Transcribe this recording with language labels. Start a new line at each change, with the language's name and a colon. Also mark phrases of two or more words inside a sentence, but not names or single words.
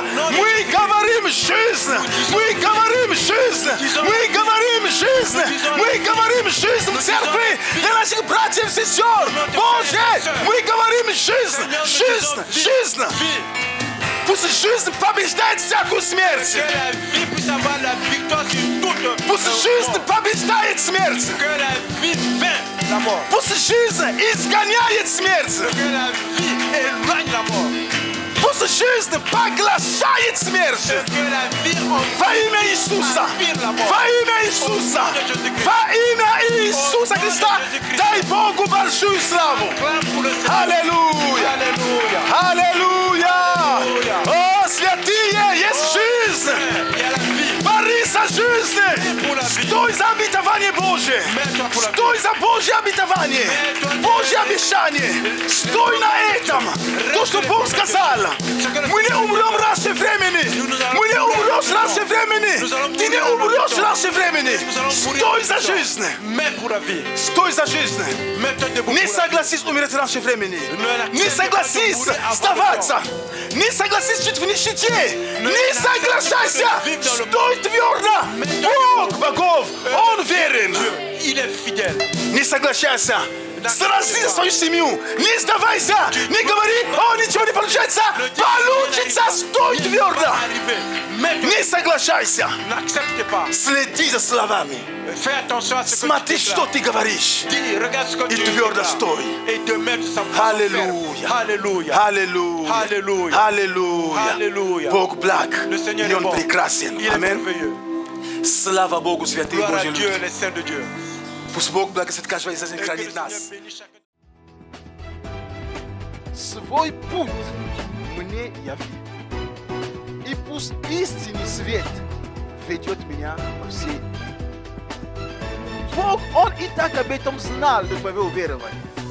Russian: Мы говорим жизнь. Мы говорим жизнь. Мы говорим жизнь. Мы говорим жизнь в церкви для наших братьев и сестер. Боже, мы говорим жизнь. Жизнь. Жизнь. Пусть жизнь побеждает всякую смерть.
French: Que la vie puisse avoir la victoire sur toute
Russian: Пусть жизнь побеждает смерть.
French: Que la vie vainc la mort.
Russian: Пусть жизнь изгоняет смерть.
French: Que la vie éloigne la mort.
Russian: Пусть жизнь поглощает смерть.
French: Que la vie
Russian: Во имя Иисуса. Во имя Иисуса. Во имя Иисуса Христа. Дай Богу большую славу.
French: clame pour le Seigneur.
Russian: Аллилуйя.
French: Alléluia.
Russian: Аллилуйя. О, святые, есть жизнь.
French: Il y a la vie.
Russian: Борись за жизнь. Стой за обетование Божие. Стой за Божье обетование. Божье обещание. Стой на этом. То, что Бог сказал. Мы не умрем раньше времени. Мы не умрем раньше времени. Ты не умрешь раньше времени. Стой за жизнь.
French: Mais pour la vie.
Russian: Стой за жизнь.
French: Mets-toi debout
Russian: Не
French: pour la vie.
Russian: согласись умереть раньше времени. Не согласись сдаваться. Не согласись жить в нищете. Не соглашайся. Стой твердо. Бог богов. Он верен.
French: Il est fidèle.
Russian: Не соглашайся. Срази свою семью. Не сдавайся. Не говори, о, ничего не получается. Получится. Стой твердо. Не соглашайся.
French: N'accepte pas.
Russian: Следи за словами.
French: Fais attention à ce que tu
Russian: Смотри,
French: déclares.
Russian: что ты говоришь.
French: Dis, regarde ce que
Russian: И
French: tu
Russian: твердо
French: déclares.
Russian: стой.
French: Et de mettre sa façon
Russian: Аллилуйя.
French: faire. Alléluia.
Russian: Аллилуйя. Аллилуйя. Аллилуйя. Аллилуйя. Бог благ.
French: Le Seigneur
Russian: И
French: est
Russian: Он
French: bon.
Russian: прекрасен.
French: Il est
Russian: Аминь.
French: merveilleux.
Russian: Слава Богу, святые
French: Gloire à
Russian: Божьи
French: Dieu,
Russian: люди.
French: les saints de Dieu.
Russian: Пусть Бог благословит каждого из нас и
French: Et que le
Russian: хранит
French: Seigneur
Russian: нас.
French: bénisse chacun.
Russian: Свой путь мне яви. И пусть истинный свет ведет меня по всей. Бог, Он и так об этом знал до твоего верования.